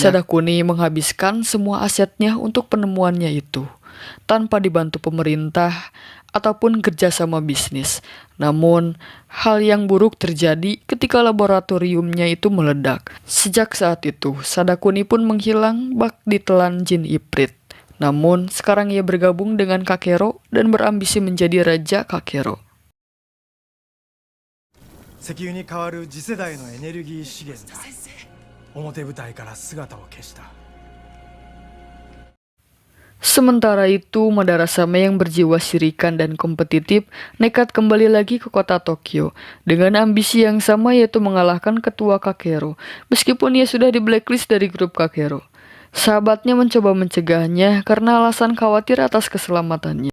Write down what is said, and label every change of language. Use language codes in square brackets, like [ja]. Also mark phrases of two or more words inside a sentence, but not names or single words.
[id] Sadakuni menghabiskan semua asetnya untuk penemuannya itu, tanpa dibantu pemerintah ataupun kerjasama bisnis. Namun, hal yang buruk terjadi ketika laboratoriumnya itu meledak. Sejak saat itu, Sadakuni pun menghilang bak ditelan jin Iprit. Namun, sekarang ia bergabung dengan Kakero dan berambisi menjadi Raja Kakero. [ja] 石油に代わる次世代のエネルギー資源だ。表舞台から姿を消した。 [id] Sementara itu, Madara Same yang berjiwa sirikan dan kompetitif nekat kembali lagi ke kota Tokyo dengan ambisi yang sama, yaitu mengalahkan ketua Kakero, meskipun ia sudah di blacklist dari grup Kakero. Sahabatnya mencoba mencegahnya karena alasan khawatir atas keselamatannya.